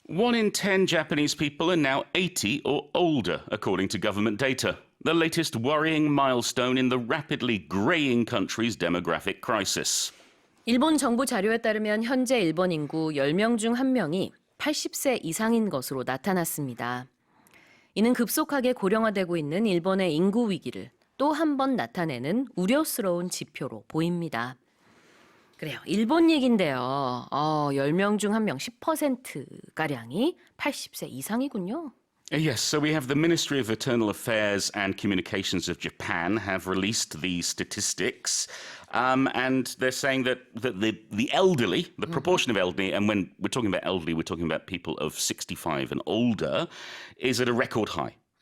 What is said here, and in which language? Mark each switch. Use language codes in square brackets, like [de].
[en] 1 in 10 Japanese people are now 80 or older, according to government data. The latest worrying milestone in the rapidly greying country's demographic crisis. [ko] 일본 정부 자료에 따르면 현재 일본 인구 10명 중 1명이 80세 이상인 것으로 나타났습니다. 이는 급속하게 고령화되고 있는 일본의 인구 위기를 또 한 번 나타내는 우려스러운 지표로 보입니다. 그래요. 일본 얘긴데요. 10명 중 1명 10%가량이 80세 이상이군요. [en] Yes, so we have the Ministry of Internal Affairs and Communications of Japan have released these statistics. And they're saying that the elderly, the proportion of elderly, and when we're talking about elderly, we're talking about people of 65 and older, is at a record high.